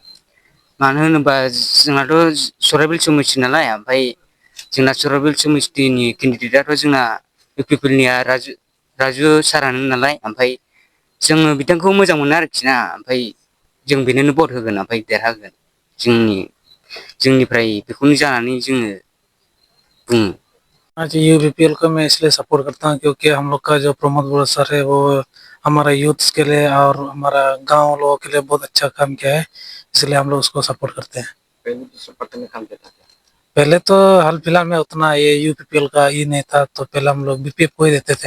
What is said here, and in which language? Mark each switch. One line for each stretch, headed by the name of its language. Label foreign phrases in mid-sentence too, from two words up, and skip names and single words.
Bodo: मानो होनोबा जोंनाथ' सराइबिल समिति नालाय, ओमफ्राय जोंना सराइबिल समितिनि केन्डिडेटआथ' जोंना इउपिपिएलनिया राजु सारानो नालाय, ओमफ्राय जोङो बिथांखौ मोजां मोनो आरोखि ना, ओमफ्राय जों बेनोनो भट होगोन, ओमफ्राय देरहागोन। जोंनिफ्राय बेखौनो जानानै जोङो बुङो।
Hindi: हाँ जी, यूपीपीएल को मैं इसलिए सपोर्ट करता हूँ क्योंकि हम लोग का जो प्रमोद बड़ो सर है वो हमारा यूथ्स के लिए और हमारा गांव लोगों के लिए बहुत अच्छा काम किया है, इसलिए हम लोग उसको सपोर्ट करते हैं। पहले तो हाल फिलहाल में उतना ये यूपीपीएल का ही नहीं था, तो पहले हम लोग बीपीएफ को ही देते थे।